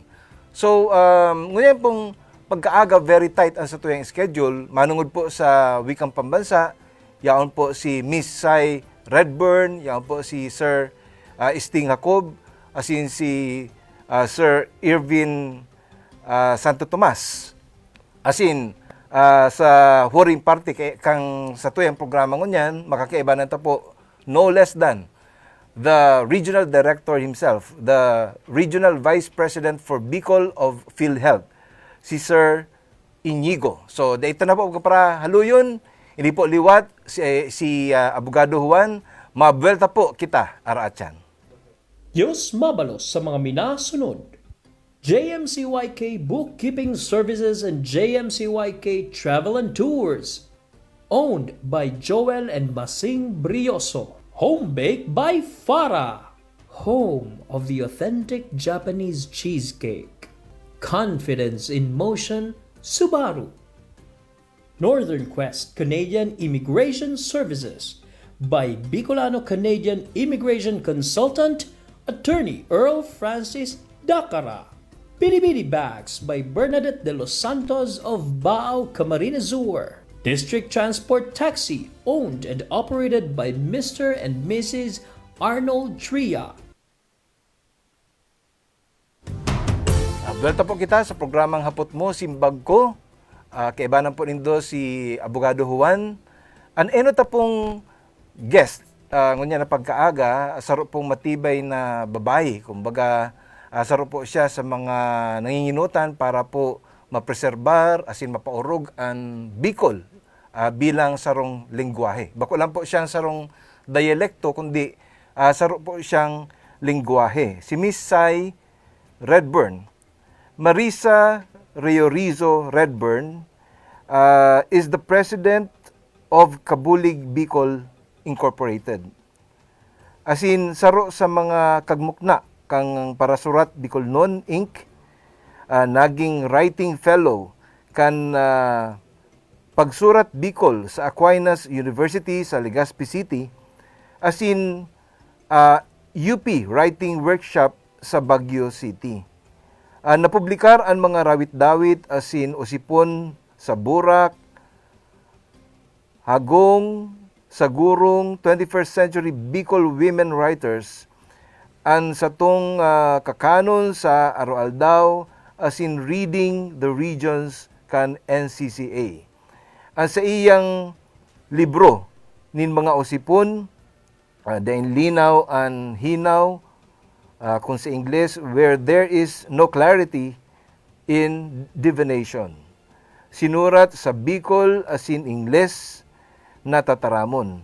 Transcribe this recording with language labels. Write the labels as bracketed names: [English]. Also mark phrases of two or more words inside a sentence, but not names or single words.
[Bikol] So, ngayon pong pagkaaga, [English] very tight [Bikol] ang sa tuyang schedule, manungod po sa Wikang Pambansa, yaon po si Miss Sai Redburn, yaon po si Sir Sting Jacob, asin si Sir Irvin Santo Tomas. Asin sa huring party kang sa tuyang programa ngunyan, makakaibanan ta po [English] no less than the regional director himself, the regional vice president for Bicol of PhilHealth, [Bikol] si Sir Inigo. So, dito na po para haluyon, hindi po liwat si Abogado Juan, mabuelta po kita araatyan. Diyos mabalos sa mga minasunod. [English] JMCYK Bookkeeping Services and JMCYK Travel and Tours. Owned by Joel and Masing Brioso. Home baked by Farah. Home of the authentic Japanese cheesecake. Confidence in motion, Subaru. Northern Quest Canadian Immigration Services by Bicolano-Canadian Immigration Consultant Attorney Earl Francis Dacara. Bidi Bags by Bernadette de los Santos of Bao, Camarines Sur. District Transport Taxi, owned and operated by Mr. and Mrs. Arnold Tria. [Bikol] Welcome po kita sa programang Hapot Mo, Simbag Ko. Kaibanan po nindo si Abogado Juan. Ano ta pong guest? Ngunya na pagkaaga, saro pong matibay na babae. Kumbaga, saro po siya sa mga nanginginutan para po mapreserbar, asin mapaurog ang Bicol bilang sarong lingwahe. Bako lang po siyang sarong dialekto, kundi saro po siyang lingwahe. Si Miss Sai Redburn, Marisa Riorizo Redburn, [English] is the president of Kabulig Bicol Incorporated. [Bikol] As in, saro sa mga kagmukna kang Parasurat Bicolnon Inc., naging [English] writing fellow [Bikol] kan Pagsurat Bicol sa Aquinas University sa Legazpi City, as in UP Writing Workshop sa Baguio City. Napublikar ang mga rawit-dawit as in Usipon sa Burak, Hagong, Sagurong, 21st Century Bicol Women Writers, ang satong kakanon sa Aroaldao, as in Reading the Region's kan NCCA. Ang sa iyang libro nin mga usipon, Daing Linaw and Hinaw, kung sa Ingles, [English] Where There Is No Clarity in Divination. [Bikol] Sinurat sa Bicol asin Ingles na tataramon.